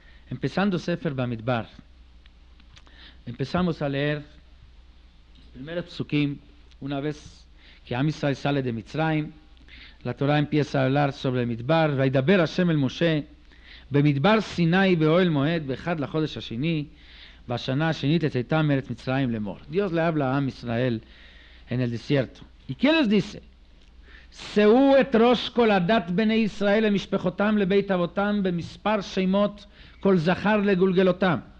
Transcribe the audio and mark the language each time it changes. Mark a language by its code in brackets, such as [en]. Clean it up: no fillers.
[es] Empezando Sefer Bamidbar, empezamos a leer los primeros psukim. Una vez que Am Israel sale de Mitzrayim, la Torah empieza a hablar sobre el Midbar. Vaidaber Hashem el Moshe [he] במדבר סיני באוהל מועד באחד לחודש השני בשנה השנית לצאתם מארץ מצרים לאמור. [es] Dios le habla a Am Israel en el desierto. ¿Y qué les dice? [he] שאו את ראש כל הדת בני ישראל למשפחותם לבית אבותם במספר שמות כל זכר לגולגלותם.